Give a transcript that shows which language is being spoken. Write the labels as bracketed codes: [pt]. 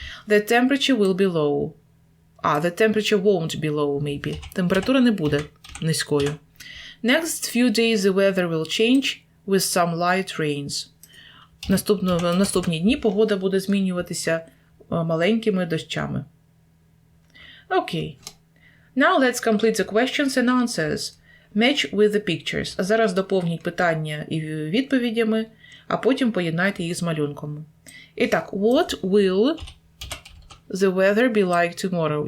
[en] The temperature will be low. The temperature won't be low, maybe. [uk] Температура не буде низькою. [en] Next few days the weather will change with some light rains. [uk] Наступні дні погода буде змінюватися маленькими дощами. [en] Okay. Now let's complete the questions and answers. Match with the pictures. [uk] А зараз доповніть питання і відповідями, а потім поєднайте їх з малюнком. І так, [en] what will the weather be like tomorrow?